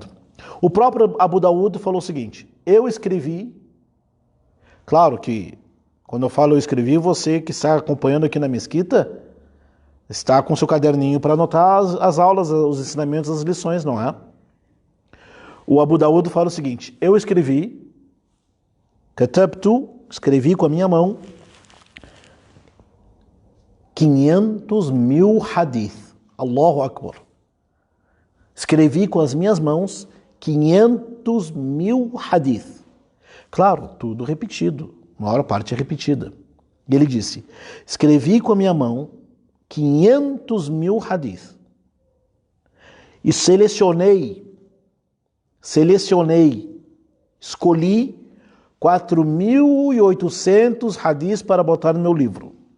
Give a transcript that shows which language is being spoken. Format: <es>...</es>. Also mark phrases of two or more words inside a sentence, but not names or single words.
<pt>O próprio Abu Daud falou o seguinte: eu escrevi, claro que quando eu falo eu escrevi, você que está acompanhando aqui na mesquita, está com seu caderninho para anotar as aulas, os ensinamentos, as lições, não é? O Abu Daud fala o seguinte: eu escrevi, escrevi com a minha mão 500 mil hadith.</pt> <ar>الله أكبر.</ar> <pt>Escrevi com as minhas mãos 500 mil hadith. Claro, tudo repetido. Uma hora parte é repetida. E ele disse: escrevi com a minha mão 500 mil hadith. E escolhi 4.800 hadiths para botar no meu livro.</pt>